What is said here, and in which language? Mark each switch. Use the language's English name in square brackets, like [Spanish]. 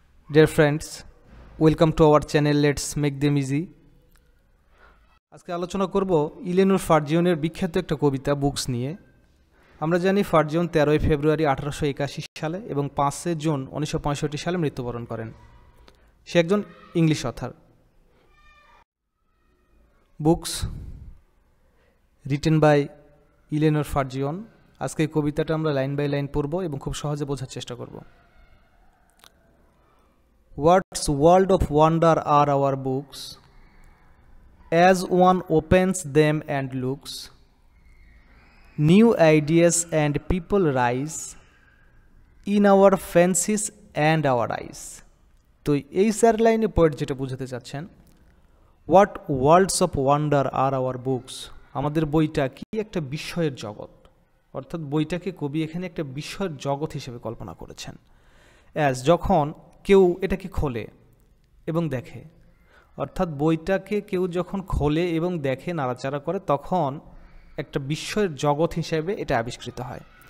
[English] Dear friends, welcome to our channel Let's Make Them Easy. [Bangla] আজকে আলোচনা করব ইলেনোর ফার্জিওনের বিখ্যাত একটা কবিতা বুকস নিয়ে। আমরা জানি ফার্জিওন 13 ফেব্রুয়ারি 1881 সালে এবং 5 জুন 1965 সালে মৃত্যুবরণ করেন। সে একজন English other. [English] Books written by Eleanor Farjeon. [Bangla] আজকে এই কবিতাটা আমরা লাইন বাই লাইন পড়ব এবং খুব সহজে বোঝার চেষ্টা করব। [English] What world of wonder are our books, as one opens them and looks, new ideas and people rise in our fancies and our eyes. [Bangla] তো এই চার লাইনে পয়েন্ট যেটা বুঝাতে চাচ্ছেন, [English] what worlds of wonder are our books, [Bangla] আমাদের বইটা কি একটা বিস্ময়ের জগৎ, অর্থাৎ বইটাকে কবি এখানে একটা বিস্ময়ের জগৎ হিসেবে কল্পনা করেছেন। অ্যাজ যখন কেউ এটাকে খোলে এবং দেখে, অর্থাৎ বইটাকে কেউ যখন খোলে এবং দেখে, নাড়াচাড়া করে, তখন একটা বিস্ময়ের জগৎ হিসেবে এটা আবিষ্কৃত হয়।